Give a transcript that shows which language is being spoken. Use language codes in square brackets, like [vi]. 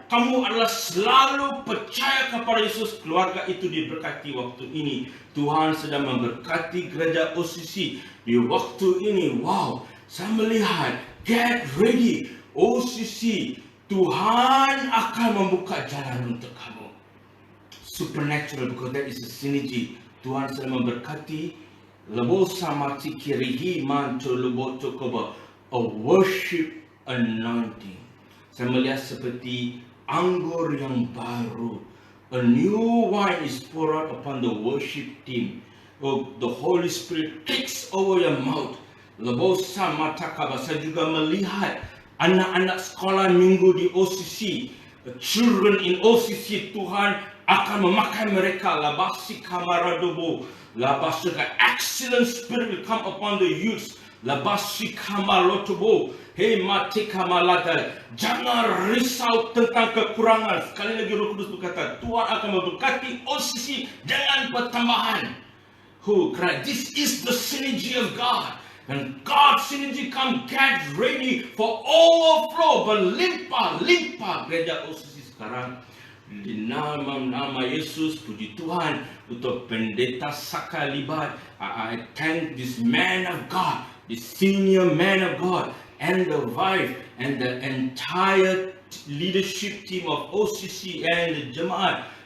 [ms] Kamu adalah selalu percaya kepada Yesus. Keluarga itu diberkati waktu ini. Tuhan sedang memberkati gereja OCC di waktu ini. Wow, saya melihat, [en] get ready [ms] OCC. Tuhan akan membuka jalan untuk kamu. [en] Supernatural, because that is a synergy. [ms] Tuhan sedang memberkati. Lebo sama tikirihi manto lebo tokoba. [en] A worship anointing. [ms] Saya melihat seperti anggur yang baru. [en] A new wine is poured out upon the worship team. Oh, the Holy Spirit takes over your mouth. Lebosa matakaba. [ms] Saya juga melihat anak-anak sekolah minggu di OCC. [en] The children in OCC, [ms] Tuhan akan memakai mereka. Labasi kamaradobo. Labasi, [en] excellent spirit will come upon the youths. Labasi kamalotobo. Hei mati kamalaga. [ms] Jangan risau tentang kekurangan. Sekali lagi Roh Kudus berkata, Tuhan akan memberkati OCC dengan pertambahan. [en] This is the synergy of God. And God's synergy, come get ready for overflow. [ms] Berlimpah gereja OCC sekarang. Di nama Yesus, puji Tuhan untuk pendeta Saka Libat. [en] I thank this man of God, the senior man of God, and the wife, and the entire leadership team of OCC and the Jemaat.